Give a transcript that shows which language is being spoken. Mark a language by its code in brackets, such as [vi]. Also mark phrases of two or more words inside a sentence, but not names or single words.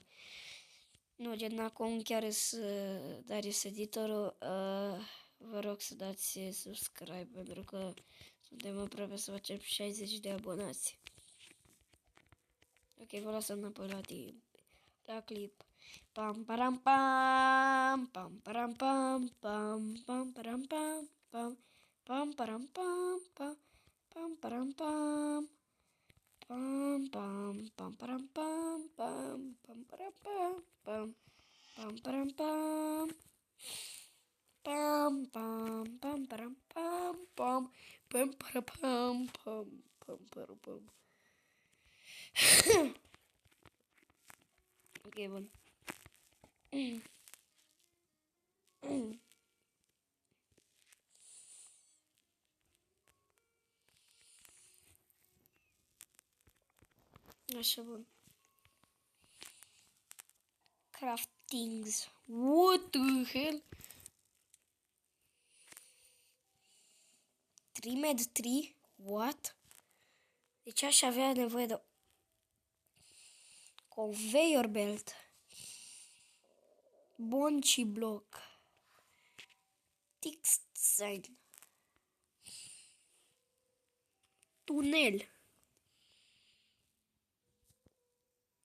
[ro] Nu, gen acum chiar să dați editorul. Vă rog să dați subscribe pentru că suntem aproape să facem 60 de abonați. Ok, vă las înapoi la timp. La clip. Pam param pam pam param pam pam pam param pam pam pam param pam pam pam param pam pam pam pam param pam pam pam param pam pam pam param pam pam pam pam param pam pam pam param pam pam pam param pam. Ok, bun. Așa, bun. Craftings. [en] What the hell? 3 3? What? [ro] Deci aș avea nevoie de [en] conveyor belt. Bonci block. Text sign. [ro] Tunel.